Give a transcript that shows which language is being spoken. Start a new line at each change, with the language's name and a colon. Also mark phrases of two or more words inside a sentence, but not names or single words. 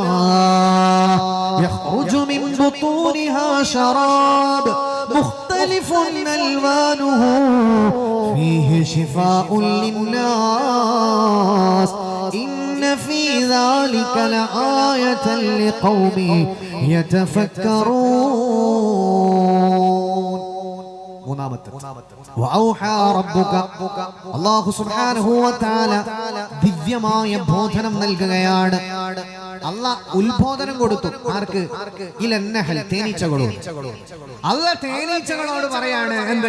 Arabic: يخرج من بطونها شراب مختلف ألوانه فيه شفاء للناس إن في ذلك لآية لقوم يتفكرون. الله سبحانه وتعالى
Malayalam: ദിവ്യമായ ബോധനം നൽകുകയാണ്. അല്ലാഹ് ഉത്ബോധനം കൊടുത്തു. ആർക്ക്? ഇലന്നഹൽ, തേനീച്ചകളോട്. അല്ലാഹ് തേനീച്ചകളോട് പറയാണ് എന്ത്?